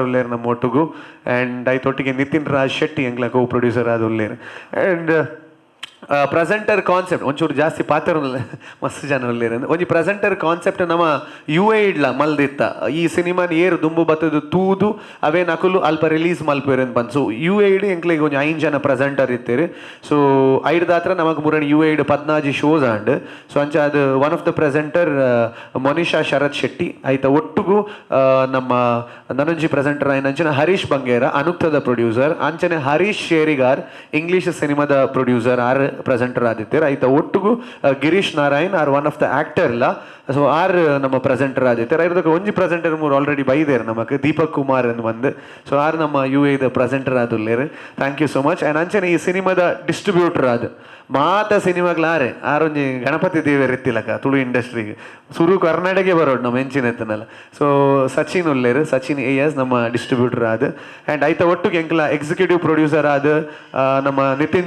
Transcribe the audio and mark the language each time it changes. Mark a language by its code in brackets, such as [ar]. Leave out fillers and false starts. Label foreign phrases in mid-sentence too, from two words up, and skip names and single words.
[tcy] ಉಲ್ಲೇರು ನಮ್ಮ ಒಟ್ಟಿಗೂ ಆ್ಯಂಡ್ ಐತೊಟ್ಟಿಗೆ ನಿತಿನ್ ರಾಜ್ ಶೆಟ್ಟಿ ಎಂಗ್ಲ [en] co producer [tcy] ಆದ ಉಲ್ಲೇರು ಆ್ಯಂಡ್ [en] presenter concept [tcy] ಒಂಚೂರು ಜಾಸ್ತಿ ಪಾತ್ರ ಮಸ್ತ್ ಜನ ಉಲ್ಲೇರು ಒಂಜಿ [en] presenter concept [tcy] ನಮ್ಮ ಯು ಎ ಇಡ್ಲ ಮಲ್ದಿತ್ತ ಈ ಸಿನಿಮಾನ ಏರು ದುಂಬು ಬತ್ತದು ತೂದು ಅವೇ ನಕುಲು ಅಲ್ಪ ರಿಲೀಸ್ ಮಲ್ಪೇರು ಅಂತ ಬಂದು ಸೊ ಯು ಎ ಇಡ್ ಎಂಕ್ಲೆಗ್ ಒಂಜಿ 5 ಜನ ಪ್ರೆಸೆಂಟರ್ ಇತ್ತೇರು ಸೊ ಐಡ್ದಾತ್ರ ನಮಗೆ ಮುರಣ ಯು ಎ ಇಡ್ 14 ಶೋಸ್ ಆಂಡ್ ಸೊ ಅಂಚ ಅದು [en] one of the presenter [tcy] ಮನಿಷಾ ಶರತ್ ಶೆಟ್ಟಿ ಐತ ಒಟ್ಟಿಗೂ ನಮ್ಮ ನನಂಜಿ ಪ್ರೆಸೆಂಟರ್ ಆಯ್ನಂಚಿನ ಹರೀಶ್ ಬಂಗೇರ ಅನುಕ್ತದ ಪ್ರೊಡ್ಯೂಸರ್ ಅಂಚನೆ ಹರೀಶ್ ಶೇರಿಗಾರ್ ಇಂಗ್ಲೀಷ್ ಸಿನಿಮಾದ ಪ್ರೊಡ್ಯೂಸರ್ ಆರ್ ಪ್ರೆಸೆಂಟರ್ ಆದಿತ್ಯರು ಐತ ಒಟ್ಟಿಗೂ ಗಿರೀಶ್ ನಾರಾಯಣ್ ಆರ್ [en] one of the actor [tcy] ಇಲ್ಲ ಸೊ ಆರ್ ನಮ್ಮ ಪ್ರೆಸೆಂಟರ್ ಆದಿತ್ಯರು ಐದಕ್ಕೆ ಒಂಜಿ ಪ್ರೆಸೆಂಟರ್ ಮೂರು ಆಲ್ರೆಡಿ ಬೈದೇರು ನಮಗೆ ದೀಪಕ್ ಕುಮಾರ್ ಅಂತ ಬಂದು ಸೊ ಆರ್ ನಮ್ಮ ಯು ಎದ ಪ್ರೆಸೆಂಟರ್ ಆದುಲ್ಲೇರು ಥ್ಯಾಂಕ್ [en] you so much and [tcy] ಅಂಚನೆ ಈ ಸಿನಿಮಾದ ಡಿಸ್ಟ್ರಿಬ್ಯೂಟರ್ ಆದ ಮಾತ ಸಿನಿಮಾಗ್ಲಾರೆ ಆರೊಂಜಿ ಗಣಪತಿ ದೇವರು ಎತ್ತಿಲಕ ತುಳು ಇಂಡಸ್ಟ್ರಿಗೆ ಸುರು ಕರ್ನಾಟಕ ಬರೋಡು ನಮ್ಮ ಹೆಂಚಿನ ಎತ್ತನಲ್ಲ ಸೊ ಸಚಿನ್ ಉಲ್ಲೇರು ಸಚಿನ್ AS ನಮ್ಮ ಡಿಸ್ಟ್ರಿಬ್ಯೂಟರ್ ಆದ ಆ್ಯಂಡ್ ಐತ ಒಟ್ಟಿಗೆ ಎಂಕ್ಲ [en] executive producer [tcy] ಆದ ನಮ್ಮ ನಿತಿನ್